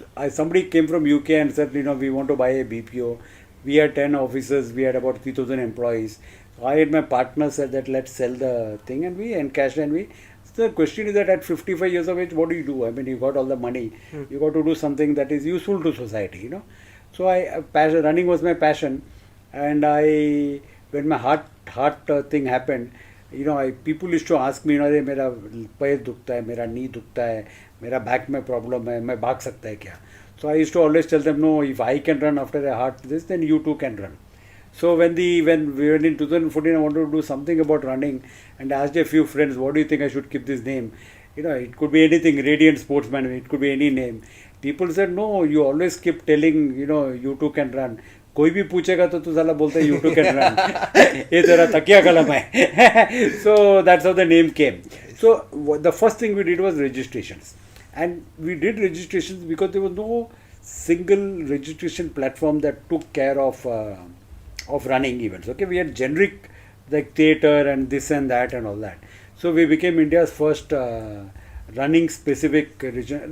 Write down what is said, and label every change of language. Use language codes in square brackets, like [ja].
[en] Somebody came from UK and said, we want to buy a BPO. We had 10 offices. We had about 3,000 employees. So I and my partner said that let's sell the thing, and we encashed, and So the question is that at 55 years of age, what do you do? I mean, you got all the money. You got to do something that is useful to society, So running was my passion. And when my heart thing happened, people used to ask me, [hi] मेरा पैर दुखता है, मेरा knee दुखता है, मेरा back में problem है, मैं भाग सकता है क्या? [en] So I used to always tell them, no, if I can run after a heart this, then you too can run. So when in 2014 I wanted to do something about running, and I asked a few friends, what do you think I should keep this name? It could be anything, Radiant Sportsman, it could be any name. People said, no, you always keep telling, you too can run. [hi] कोई भी पूछेगा तो तू साला बोलता है [en] YouTube can run. [hi] ये तेरा तकिया कलम है. [en] So that's how the name came. So the first thing we did was registrations, and we did registrations because there was no single registration platform that took care of running events. Okay, we had generic like theatre and this and that and all that. So we became India's first running specific region.